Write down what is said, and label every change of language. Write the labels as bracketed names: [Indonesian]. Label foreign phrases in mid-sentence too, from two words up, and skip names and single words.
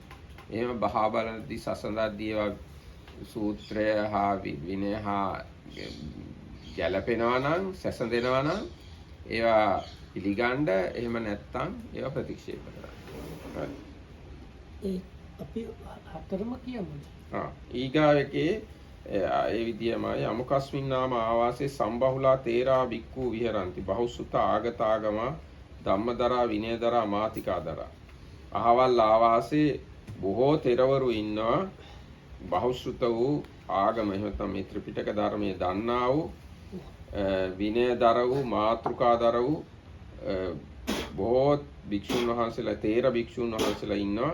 [Sinhala] එහෙම බහා බලද්දී සසඳද්දී ඒවා සූත්‍රය හා විනය හා ගැලපෙනවා නම්, සැසඳෙනවා නම් ඒවා පිළිගන්න, එහෙම නැත්නම් ඒවා ප්‍රතික්ෂේප කරන්න. අපි හතරම කියමු. ඊගාව එකේ ඒ විදියමයි [Pali] අමුකස්මින් නාම ආවාසේ සම්බහුලා තේරා බික්කු විහරಂತಿ බහුසුත ආගතාගම ධම්මදරා විනයදරා මාතිකාදරා. [Sinhala] අහවල් ආවාසේ බොහෝ තෙරවරු ඉන්නවා. බහුසුත වූ ආගම එහෙම මේ ත්‍රිපිටක ධර්මයේ දන්නා වූ විනයදර වූ මාතෘකාදර වූ බොහෝ භික්ෂුන් වහන්සේලා, තේර භික්ෂුන් වහන්සේලා ඉන්නවා.